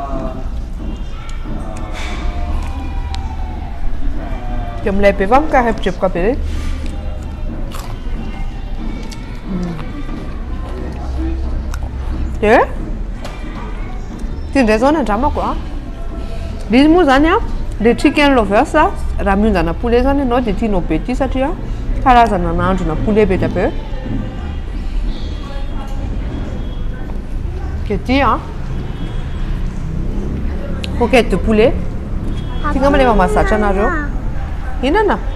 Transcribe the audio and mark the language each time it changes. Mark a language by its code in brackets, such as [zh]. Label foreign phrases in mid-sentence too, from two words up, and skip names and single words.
[mg] Dia milay be fa mikarepotra be regny. Dia ty indray zao ny andramako a. Le izy moa zany a, le [en] chicken lovers [mg] a, raha mionjana poulet zany ianao dia tianao be ty satria karazana nahandrona poulet be dia be. Dia ty a, [fr] coquette de poulet. [mg] Ty ngamba le mahazatra anareo. Inana?